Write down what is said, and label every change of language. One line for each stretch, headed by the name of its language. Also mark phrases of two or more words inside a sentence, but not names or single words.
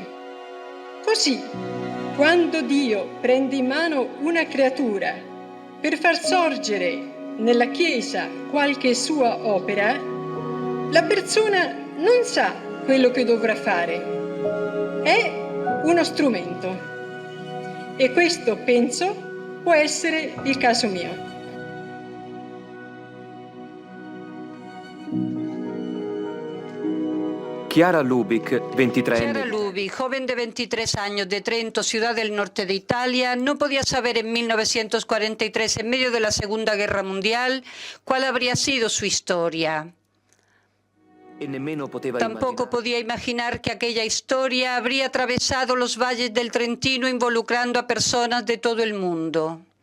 Italian: Così, quando Dio prende in mano una creatura per far sorgere nella Chiesa qualche sua opera, la persona non sa quello che dovrà fare. È uno strumento. E questo, penso, può essere il caso mio.
Spanish: Chiara Lubich, 23 Chiara años. Lubich, joven de 23 años de Trento, ciudad del norte de Italia, no podía saber en 1943, en medio de la Segunda Guerra Mundial, cuál habría sido su historia. Tampoco podía imaginar que aquella historia habría atravesado los valles del Trentino involucrando a personas de todo el mundo.